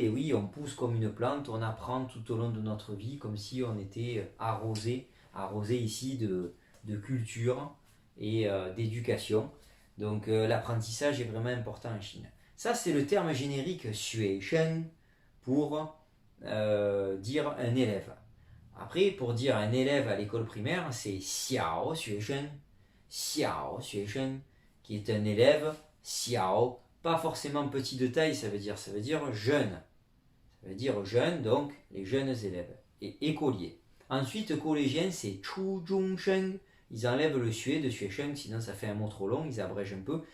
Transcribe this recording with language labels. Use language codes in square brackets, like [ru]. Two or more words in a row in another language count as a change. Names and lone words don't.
[fr] Et oui, on pousse comme une plante, on apprend tout au long de notre vie, comme si on était arrosé ici de culture et d'éducation. Donc l'apprentissage est vraiment important en Chine. Ça, c'est le terme générique [zh] 学生 [fr] pour dire un élève. Après, pour dire un élève à l'école primaire, c'est [zh] 小学生, [fr] qui est un élève xiao, pas forcément petit de taille, ça veut dire jeune. Ça veut dire jeune, donc les jeunes élèves et écoliers. Ensuite, collégien, c'est [zh] 初中生. [fr] Ils enlèvent le xue de [zh] 学生, [fr] sinon ça fait un mot trop long, ils abrègent un peu.